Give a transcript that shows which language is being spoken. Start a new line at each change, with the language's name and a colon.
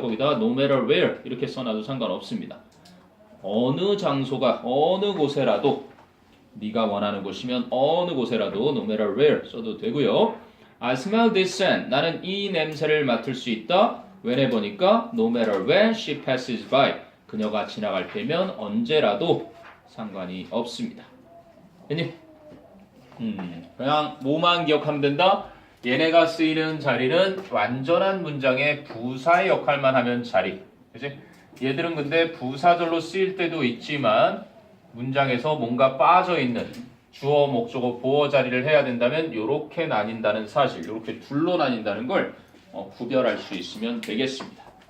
Korean: 거기다가 no matter where 이렇게 써놔도 상관없습니다. 어느 장소가 어느 곳에라도 네가 원하는 곳이면 어느 곳에라도 no matter where 써도 되고요.
English: I smell this scent.
Korean: 나는 이 냄새를 맡을 수 있다.
English: whenever니까 no matter when she passes by.
Korean: 그녀가 지나갈 때면 언제라도 상관이 없습니다. 됐니? 그냥 뭐만 기억하면 된다. 얘네가 쓰이는 자리는 완전한 문장의 부사의 역할만 하면 자리. 그치? 얘들은 근데 부사절로 쓰일 때도 있지만 문장에서 뭔가 빠져있는 주어, 목적어, 보어 자리를 해야 된다면 이렇게 나뉜다는 사실, 이렇게 둘로 나뉜다는 걸 구별할 수 있으면 되겠습니다.